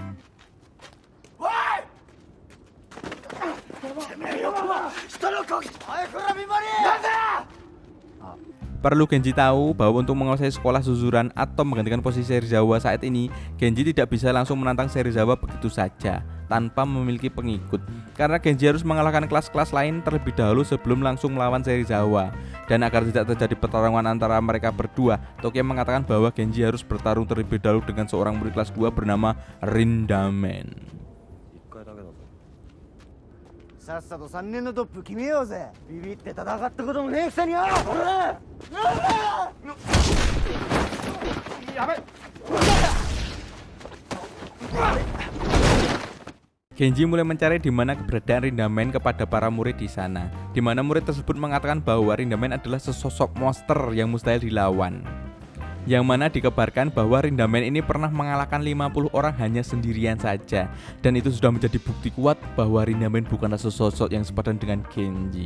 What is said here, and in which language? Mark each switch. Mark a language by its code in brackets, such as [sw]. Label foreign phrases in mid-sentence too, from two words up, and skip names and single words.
[id] Perlu Genji tahu bahwa untuk menguasai sekolah Zuzuran atau menggantikan posisi Serizawa saat ini, Genji tidak bisa langsung menantang Serizawa begitu saja tanpa memiliki pengikut, karena Genji harus mengalahkan kelas-kelas lain terlebih dahulu sebelum langsung melawan Serizawa. Dan agar tidak terjadi pertarungan antara mereka berdua, Tokyo mengatakan bahwa Genji harus bertarung terlebih dahulu dengan seorang murid kelas 2 bernama Rindamen. [ja] さっさと3年のトップ決めようぜ。ビビって戦ったこともねえくせによ。やべ。 [id] Genji mulai mencari di mana keberadaan Rindamen kepada para murid di sana, di mana murid tersebut mengatakan bahwa Rindamen adalah sesosok monster yang mustahil dilawan. Yang mana dikabarkan bahwa Rindamen ini pernah mengalahkan 50 orang hanya sendirian saja, dan itu sudah menjadi bukti kuat bahwa Rindamen bukanlah sesosok yang sepadan dengan Genji.